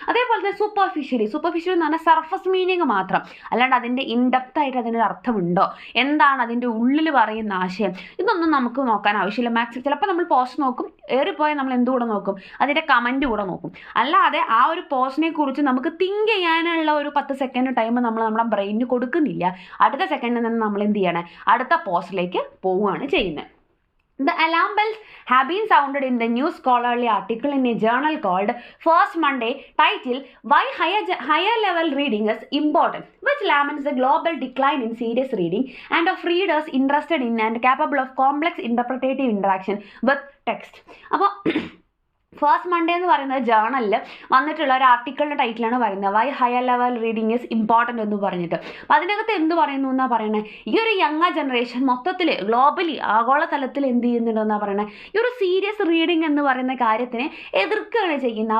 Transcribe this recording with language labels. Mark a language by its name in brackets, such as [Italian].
[Malayalam] അതേപോലെ തന്നെ സൂപ്പർഫിഷ്യലി എന്ന് പറഞ്ഞാൽ സർഫസ് മീനിങ് മാത്രം, അല്ലാണ്ട് അതിൻ്റെ ഇൻഡെപ്ത് ആയിട്ട് അതിനൊരു അർത്ഥമുണ്ടോ, എന്താണ് അതിൻ്റെ ഉള്ളിൽ പറയുന്ന ആശയം, ഇതൊന്നും നമുക്ക് നോക്കാൻ ആവശ്യമില്ല. മാക്സിമം ചിലപ്പോൾ നമ്മൾ പോസ്റ്റ് നോക്കും, ഏറിപ്പോയാൽ നമ്മൾ എന്തുകൂടെ നോക്കും, അതിൻ്റെ കമൻറ്റ് കൂടെ നോക്കും. അല്ലാതെ ആ ഒരു പോസ്റ്റിനെ കുറിച്ച് നമുക്ക് തിങ്ക് ചെയ്യാനുള്ള ഒരു 10 സെക്കൻഡ് ടൈം നമ്മൾ നമ്മുടെ ബ്രെയിനിന് കൊടുക്കുന്നില്ല. അടുത്ത സെക്കൻഡിൽ നിന്ന് നമ്മൾ എന്ത് ചെയ്യണം, അടുത്ത പോസ്റ്റിലേക്ക് പോവുകയാണ് ചെയ്യുന്നത്. [English] The alarm bells have been sounded in the new scholarly article in a journal called First Monday, titled Why Higher Level Reading is Important, which laments the global decline in serious reading and of readers interested in and capable of complex interpretative interaction with text. [Malayalam] അപ്പോൾ first Monday എന്ന് പറയുന്ന ജേർണലിൽ വന്നിട്ടുള്ള ഒരു ആർട്ടിക്കിളിൻ്റെ ടൈറ്റിലാണ് പറയുന്നത് Y higher level reading is important എന്ന് പറഞ്ഞിട്ട്. അപ്പം അതിനകത്ത് എന്ത് പറയുന്നു എന്നാണ് പറയുന്നത്, ഈ ഒരു യങ്ങർ ജനറേഷൻ മൊത്തത്തിൽ ഗ്ലോബലി ആഗോളതലത്തിൽ എന്ത് ചെയ്യുന്നുണ്ടെന്നാണ് പറയുന്നത്, ഈ ഒരു സീരിയസ് റീഡിങ് എന്ന് പറയുന്ന കാര്യത്തിനെ എതിർക്കുകയാണ് ചെയ്യുന്നത്.